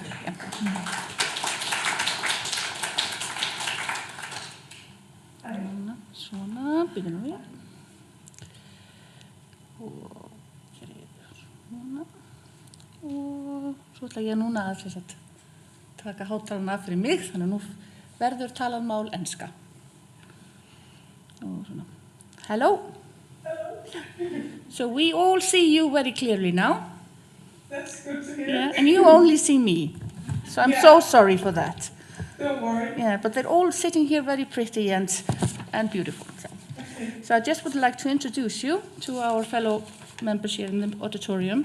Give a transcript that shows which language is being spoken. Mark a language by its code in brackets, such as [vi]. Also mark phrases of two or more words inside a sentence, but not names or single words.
[is] Svona, byrjum við. Og svona. Og svo ætla ég núna að taka hátalarna af fyrir mig, þannig að nú verður talað mál enska. Og svona. [en] Hello. So we all see you very clearly now. That's good to hear. Yeah, and you only see me. So I'm so sorry for that. Don't worry. Yeah, but they're all sitting here very pretty and beautiful. So I just would like to introduce you to our fellow members here in the auditorium.